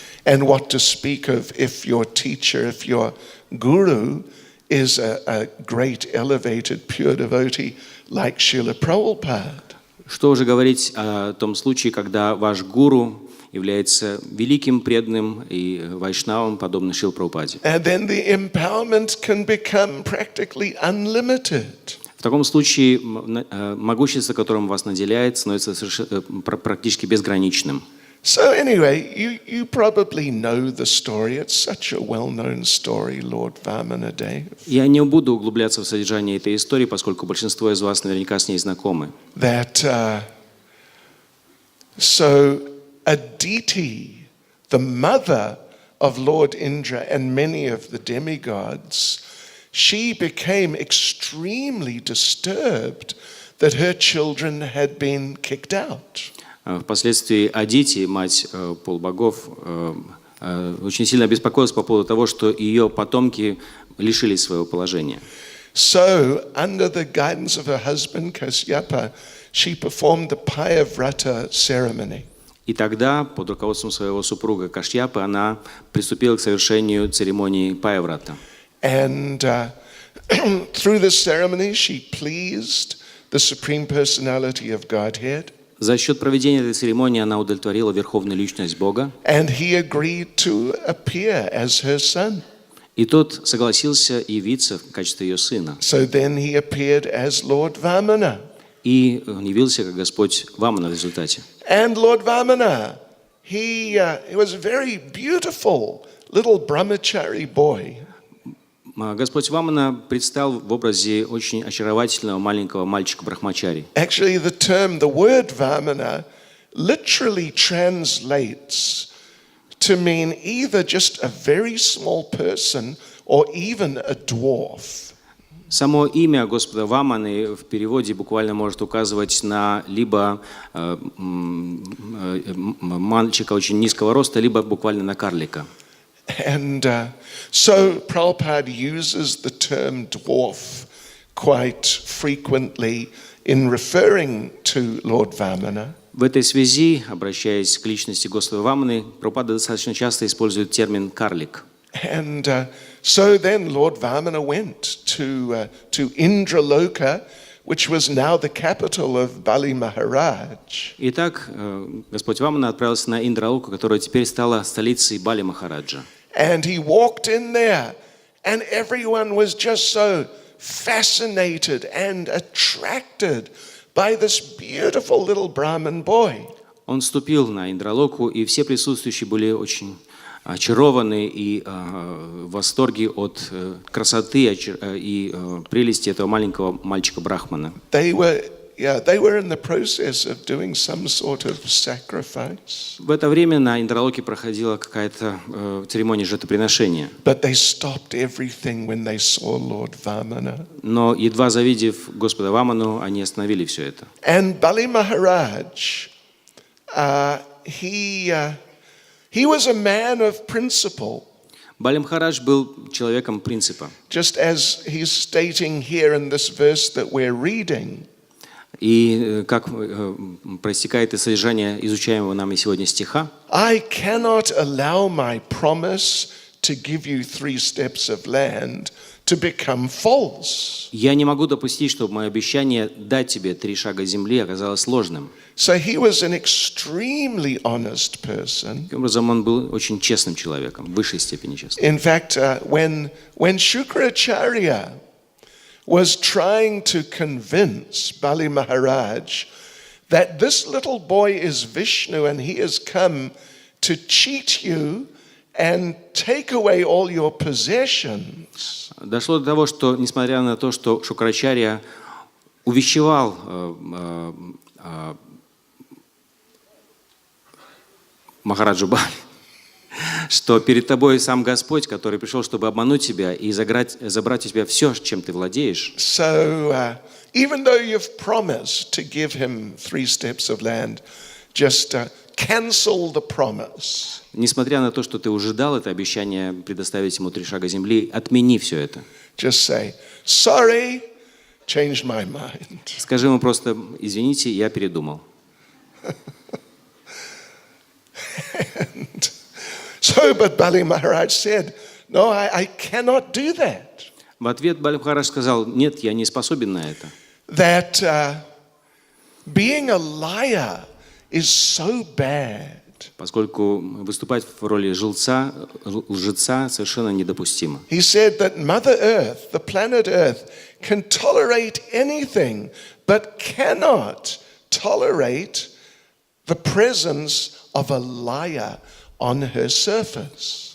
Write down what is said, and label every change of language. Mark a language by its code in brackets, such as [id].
[en] And what to speak of if your teacher, if your guru is a great elevated pure devotee like Srila Prabhupada. [ru] Что уже говорить о том случае, когда ваш гуру является великим преданным и вайшнавом, подобно Шриле Прабхупаде. [en] And then the empowerment can become practically unlimited. [ru] В таком случае могущество, которым вас наделяет, становится практически безграничным. [en] So anyway, you probably know the story. It's such a well-known story, Lord Vamanadev. [ru] Я не буду углубляться в содержание этой истории, поскольку большинство из вас наверняка с ней знакомы. [en] That so Aditi, the mother of Lord Indra and many of the demigods, she became extremely disturbed that her children had been kicked out. [ru] Впоследствии Адити, мать полубогов, очень сильно беспокоилась по поводу того, что ее потомки лишились своего положения. [en] So, under the guidance of her husband Kasyapa, she performed the Payavrata ceremony. [ru] И тогда, под руководством своего супруга Кашьяпы, она приступила к совершению церемонии Паяврата. [en] And through this ceremony, she pleased the Supreme Personality of Godhead. [ru] За счет проведения этой церемонии она удовлетворила Верховную Личность Бога. [en] And he agreed to appear as her son. [ru] И тот согласился явиться в качестве ее сына. [en] So then he appeared as Lord Vamana. [ru] И он явился как Господь Вамана в результате. [en] And Lord Vamana, he was a very beautiful little brahmachari boy. [ru] Господь Вамана предстал в образе очень очаровательного маленького мальчика Брахмачари. [en] Actually, the word Vamana literally translates to mean either just a very small person or even a dwarf. [ru] Само имя Господа Ваманы в переводе буквально может указывать на либо мальчика очень низкого роста, либо буквально на карлика. [en] And so Prabhupada uses the term dwarf quite frequently in referring to Lord Vamana. [ru] В этой связи, обращаясь к личности Господа Ваманы, Прабхупада достаточно часто использует термин «карлик». [en] And so then Lord Vamana went to Indraloka, which was now the capital of Bali Maharaj. [ru] Итак, Господь Вамана отправился на Индралоку, которая теперь стала столицей Бали Махараджа. [en] And he walked in there, and everyone was just so fascinated and attracted by this beautiful little Brahmin boy. [ru] Он вступил на Индралоку, и все присутствующие были очень очарованы и в восторге от красоты и прелести этого маленького мальчика Брахмана. [en] They were they were in the process of doing some sort of sacrifice. [ru] В это время на Индралоке проходила какая-то церемония жертвоприношения. [en] But they stopped everything when they saw Lord Vamana. [ru] Но едва завидев Господа Ваману, они остановили все это. [en] And Bali Maharaj, he was a man of principle. [ru] Бали Махарадж был человеком принципа. [en] Just as he's stating here in this verse that we're reading. [ru] И как проистекает из содержания изучаемого нами сегодня стиха, [en] I cannot allow my promise to give you 3 steps of land to become false. [ru] я не могу допустить, чтобы мое обещание дать тебе 3 шага земли оказалось ложным. [en] So he was an extremely honest person. [ru] Таким образом, он был очень честным человеком, в высшей степени честным. [en] In fact, when Shukracharya was trying to convince Bali Maharaj that this little boy is Vishnu and he has come to cheat you and take away all your possessions. [ru] Дошло до того, что, несмотря на то, что Шукрачарья увещевал Махараджу Бали, что перед тобой сам Господь, который пришел, чтобы обмануть тебя и забрать у тебя все, чем ты владеешь. [en] So even though you've promised to give him 3 steps of land, just cancel the promise. [ru] Несмотря на то, что ты уже дал это обещание предоставить ему 3 шага земли, отмени все это. [en] Just say, sorry, changed my mind. [ru] Скажи ему просто, извините, я передумал. [en] But Bali Maharaj said, no, I cannot do that. [ru] В ответ Бали Махарадж сказал, нет, я не способен на это. [en] That being a liar is so bad. [ru] Поскольку выступать в роли лжеца совершенно недопустимо. [en] He said that Mother Earth, the planet Earth, can tolerate anything, but cannot tolerate the presence of a liar on her surface.